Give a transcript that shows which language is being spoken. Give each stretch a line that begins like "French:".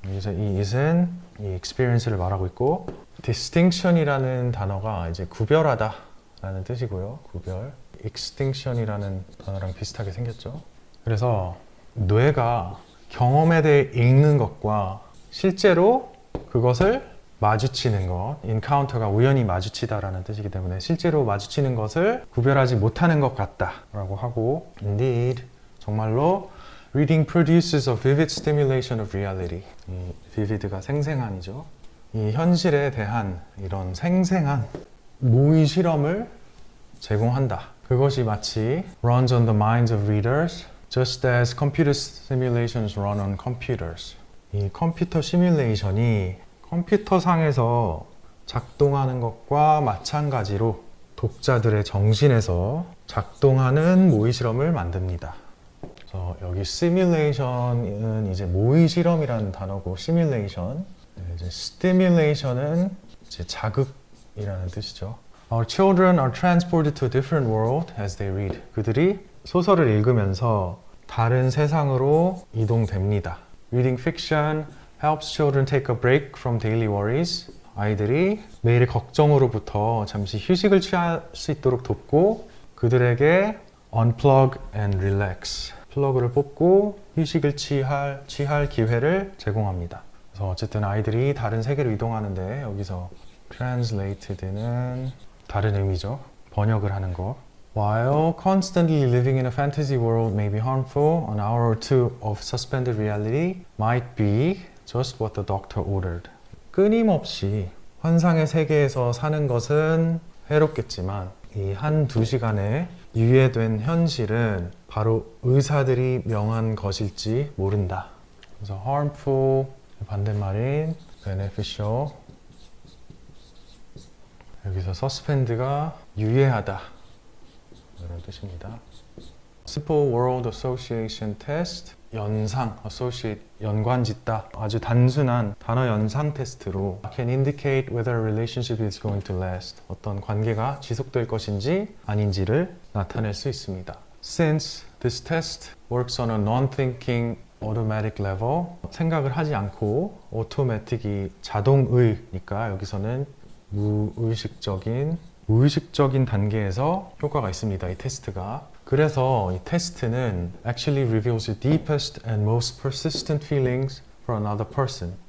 Korean: 그래서 이 it은 이 experience를 말하고 있고 distinction이라는 단어가 이제 구별하다 라는 뜻이고요. 구별. extinction이라는 단어랑 비슷하게 생겼죠. 그래서 뇌가 경험에 대해 읽는 것과 실제로 그것을 마주치는 것, encounter가 우연히 마주치다라는 뜻이기 때문에 실제로 마주치는 것을 구별하지 못하는 것 같다라고 하고 Indeed, 정말로
English: Reading produces a vivid stimulation of reality.
Korean: 이 vivid가 생생한이죠. 이 현실에 대한 이런 생생한 모의 실험을 제공한다. 그것이 마치
English: runs on the minds of readers, just as computer simulations run on computers.
Korean: 이 컴퓨터 시뮬레이션이 컴퓨터상에서 작동하는 것과 마찬가지로 독자들의 정신에서 작동하는 모의 실험을 만듭니다. 그래서 여기 simulation은 이제 모의 실험이라는 단어고 simulation, 이제 stimulation은 이제 자극이라는 뜻이죠.
English: Our children are transported to a different world as they read.
Korean: 그들이 소설을 읽으면서 다른 세상으로 이동됩니다.
English: Reading fiction helps children take a break from daily worries.
Korean: 아이들이 매일의 걱정으로부터 잠시 휴식을 취할 수 있도록 돕고 그들에게
English: unplug and relax.
Korean: 플러그를 뽑고 휴식을 취할 기회를 제공합니다. 그래서 어쨌든 아이들이 다른 세계로 이동하는데 여기서 translated는 다른 의미죠. 번역을 하는 거.
English: While constantly living in a fantasy world may be harmful, an hour or two of suspended reality might be just what the doctor ordered.
Korean: 끊임없이 환상의 세계에서 사는 것은 해롭겠지만 이 한두 시간에 유예된 현실은 바로 의사들이 명한 것일지 모른다. 그래서 harmful 반대말인 beneficial. 여기서 suspend가 유예하다 이런 뜻입니다.
English: Simple Word Association Test 연상, associate, 연관짓다.
Korean: 아주 단순한 단어 연상 테스트로
English: can indicate whether a relationship is going to last.
Korean: 어떤 관계가 지속될 것인지 아닌지를 나타낼 수 있습니다.
English: Since this test works on a non-thinking automatic level,
Korean: 생각을 하지 않고 automatic이 자동의니까 여기서는 무의식적인 단계에서 효과가 있습니다. 이 테스트가. 그래서 이 테스트는
English: actually reveals the deepest and most persistent feelings for another person.